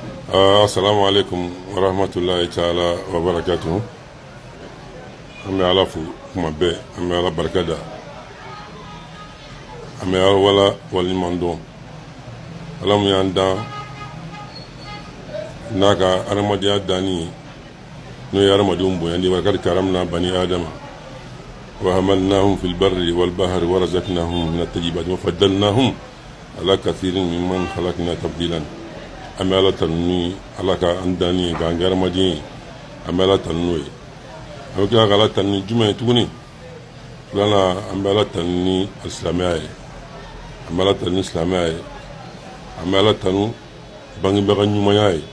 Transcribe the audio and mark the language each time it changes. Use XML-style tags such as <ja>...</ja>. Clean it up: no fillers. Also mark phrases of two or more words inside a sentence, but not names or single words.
<ar>السلام عليكم ورحمة الله تعالى وبركاته.</ar> <bm>An bɛ Ala fo kuma bɛɛ, an bɛ Ala barika da, an bɛ Ala wala waliɲuman dɔn. Ala mun y'an dan n'a ka adamadenya danni n'o ye adamadenw bonyandi</bm> <ar>ولقد كرمنا بني آدم وحملناهم في البر والبحر ورزقناهم من الطيبات وفضلناهم على كثير ممن خلقنا تبديلا.</ar> <bm>An bɛ Ala tanu ni Ala ka an danni k'an kɛ adamaden ye, an bɛ Ala tanu n'o ye. An bɛ tila ka Ala tanu ni jumɛn ye tuguni? Filanan an bɛ Ala tanu ni silamɛya ye, an bɛ Ala tanu ni silamɛya ye, an bɛ Ala tanu bangebaga ɲumanya ye.</bm>